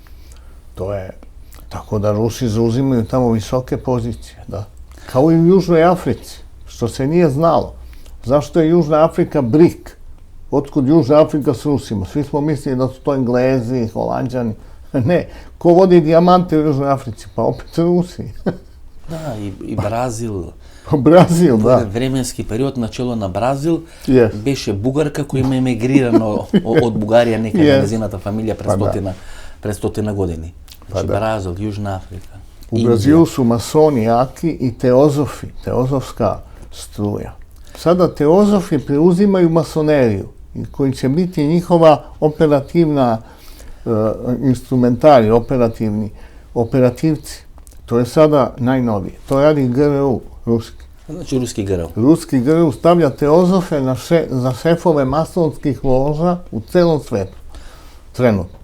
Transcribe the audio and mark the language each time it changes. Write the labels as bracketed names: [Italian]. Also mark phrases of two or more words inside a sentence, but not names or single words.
[Serbian] To je, tako da Rusi zauzimaju tamo visoke pozicije, da. Kao i u Južnoj Africi, što se nije znalo. Zašto je Južna Afrika BRIC? Otkud Južna Afrika s Rusima? Svi smo mislili da su to Englezi, Holanđani. Ne, ko vodi dijamante u Južnoj Africi? Pa opet Rusi. [Macedonian] Да, и Бразил. Brazil, Во da. еден временски период начело на Бразил Yes. беше бугарка која има емигрирано од Бугарија некаде Yes. на незината фамилија пред стотина години. Значи да. Бразил, Јужна Африка. [Serbian] U Indija. Brazilu su masoni jaki i teozofi, teozofska struja. Sada teozofi preuzimaju masoneriju, koji će biti njihova operativna instrumentari, operativci. To je sada najnovije. To radi GRU, ruski. [Macedonian] Значи руски ГРУ. [Serbian] Ruski GRU stavlja teozofe za šefove masonskih loža u celom svetu. Trenutno.